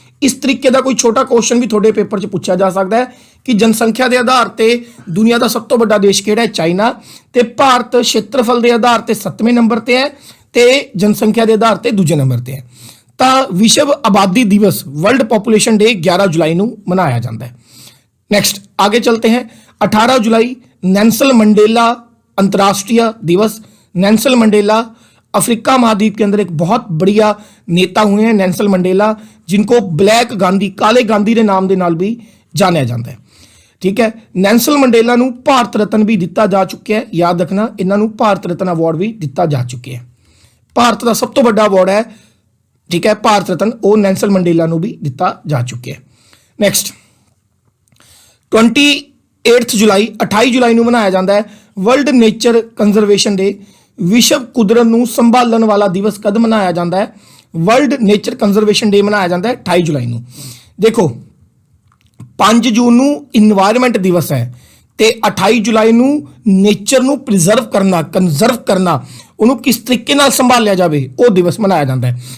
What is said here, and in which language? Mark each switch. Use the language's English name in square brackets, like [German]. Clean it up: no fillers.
[Punjabi] ਇਸ ਤਰੀਕੇ ਦਾ ਕੋਈ ਛੋਟਾ ਕੁਐਸਚਨ ਵੀ ਤੁਹਾਡੇ ਪੇਪਰ 'ਚ ਪੁੱਛਿਆ ਜਾ ਸਕਦਾ ਹੈ ਕਿ ਜਨਸੰਖਿਆ ਦੇ ਆਧਾਰ ਤੇ ਦੁਨੀਆ ਦਾ ਸਭ ਤੋਂ ਵੱਡਾ ਦੇਸ਼ ਕਿਹੜਾ ਹੈ? ਚਾਈਨਾ। ਤੇ ਭਾਰਤ ਖੇਤਰਫਲ ਦੇ ਆਧਾਰ ਤੇ 7ਵੇਂ ਨੰਬਰ ਤੇ ਹੈ ਤੇ ਜਨਸੰਖਿਆ ਦੇ ਆਧਾਰ ਤੇ ਦੂਜੇ ਨੰਬਰ ਤੇ ਹੈ। ਤਾਂ ਵਿਸ਼ਵ ਆਬਾਦੀ ਦਿਵਸ ਵਰਲਡ ਪॉपुलेशन डे 11 जुलाई ਨੂੰ ਮਨਾਇਆ ਜਾਂਦਾ ਹੈ। [Hindi] नेक्स्ट आगे चलते हैं। 18 जुलाई नेल्सन मंडेला अंतर्राष्ट्रीय दिवस। नेल्सन मंडेला अफ्रीका महाद्वीप के अंदर एक बहुत बढ़िया नेता हुए हैं नेल्सन मंडेला, जिनको ब्लैक गांधी, काले गांधी के नाम के [Punjabi] नाल भी जानिया [Hindi] जाता है। ठीक है, नेल्सन मंडेला नूं भारत रत्न भी दिता जा चुका है। याद रखना, इन्हां नूं भारत रत्न अवार्ड भी दिता जा चुके हैं। भारत का सब तो बड़ा अवार्ड है, ठीक है, भारत रत्न, वो नेल्सन मंडेला नूं भी दिता जा चुके हैं। [Punjabi] नैक्सट 28 जुलाई 28 जुलाई ਨੂੰ ਮਨਾਇਆ ਜਾਂਦਾ ਹੈ ਵਰਲਡ ਨੇਚਰ ਕੰਜ਼ਰਵੇਸ਼ਨ ਡੇ। ਵਿਸ਼ਵ ਕੁਦਰਤ ਨੂੰ ਸੰਭਾਲਣ ਵਾਲਾ ਦਿਵਸ ਕਦ ਮਨਾਇਆ ਜਾਂਦਾ ਹੈ? ਵਰਲਡ ਨੇਚਰ ਕੰਜ਼ਰਵੇਸ਼ਨ ਡੇ ਮਨਾਇਆ ਜਾਂਦਾ ਹੈ 28 ਜੁਲਾਈ ਨੂੰ। ਦੇਖੋ 5 ਜੂਨ ਨੂੰ ਇਨਵਾਇਰਨਮੈਂਟ ਦਿਵਸ ਹੈ ਤੇ 28 ਜੁਲਾਈ ਨੂੰ ਨੇਚਰ ਨੂੰ ਪ੍ਰੀਜ਼ਰਵ ਕਰਨਾ, ਕੰਜ਼ਰਵ ਕਰਨਾ, ਉਹਨੂੰ ਕਿਸ ਤਰੀਕੇ ਨਾਲ ਸੰਭਾਲਿਆ ਜਾਵੇ ਉਹ ਦਿਵਸ ਮਨਾਇਆ ਜਾਂਦਾ ਹੈ।